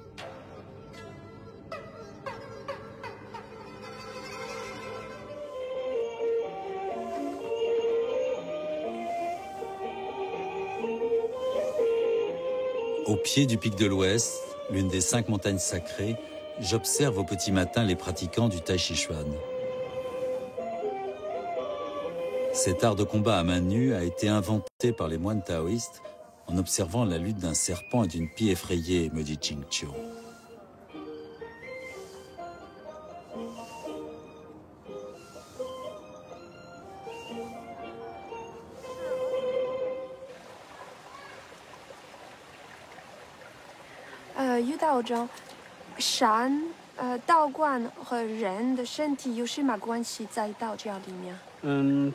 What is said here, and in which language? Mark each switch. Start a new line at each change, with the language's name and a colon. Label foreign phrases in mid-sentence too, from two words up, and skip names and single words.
French: Au pied du pic de l'Ouest, l'une des 5 montagnes sacrées, j'observe au petit matin les pratiquants du Tai Chi Chuan. Cet art de combat à main nue a été inventé par les moines taoïstes en observant la lutte d'un serpent et d'une pie effrayée, me dit Jing Xiu.
Chinese: 于道长，山、道观和人的身体有什么关系在道教里面？